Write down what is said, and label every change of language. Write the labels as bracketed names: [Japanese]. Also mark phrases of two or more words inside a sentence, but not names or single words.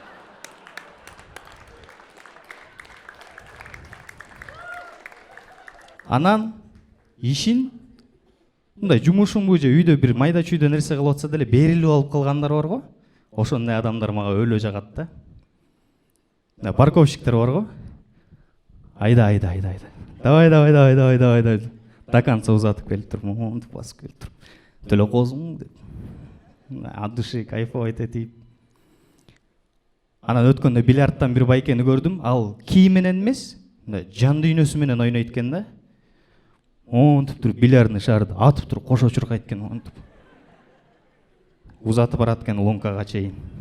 [Kyrgyz] Анан ишин мындай жумушумбу же үйдө бир майда чүйдө нерсе кылып атса деле берилип алып калгандар бар го. Ошондой адамдар мага өлө жагат да. Парковщиктер бар го. Айда. Давай. [Russian] До конца [Kyrgyz] узатып келип туруп, монтип басып келип туруп. Төлө козуң деп. [Russian] От души кайфовать этип. [Kyrgyz] Анан өткөндө бильярдтан бир байкени көрдүм. Ал кий менен эмес, жан дүйнөсү менен ойнойт экен да. Монтип туруп бильярдный шарды атып туруп кошо чуркайт экен, монтип. Узатып барат экен лункага чейин.